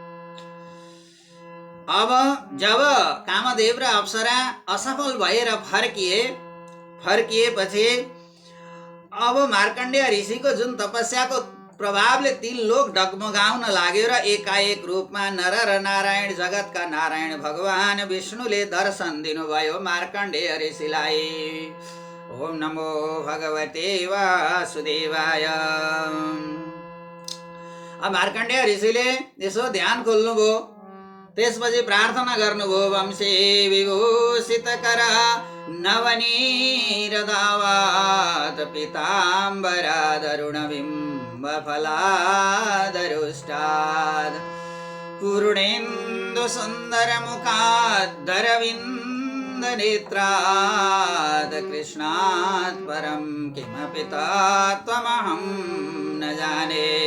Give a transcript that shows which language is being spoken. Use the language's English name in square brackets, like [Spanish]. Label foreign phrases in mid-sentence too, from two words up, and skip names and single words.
[Nepali] अब जब कामदेव र अप्सरा असफल भएर फर्किएपछि अब मार्कण्डेय ऋषिको जुन तपस्याको प्रभावले 3 लोक डगमगाउन लाग्यो र एकाएक रूपमा नर र नारायण जगतका नारायण भगवान विष्णुले दर्शन दिनुभयो मार्कण्डेय ऋषिलाई। [Sanskrit] ओम नमो भगवते वासुदेवाय। [Nepali] अब मार्कण्डेय ऋषिले यसो ध्यान खोल्नुभयो, त्यसपछि प्रार्थना गर्नुभयो [Sanskrit] वंशे विभूषित कर नवनीरदावात पीताम्बरादरुणबिम्ब फलादरुष्टाद पूर्णेन्दु सुन्दर मुखादरविन्द नेत्राद कृष्णात् परं किमपि तत्त्वमहं न जाने।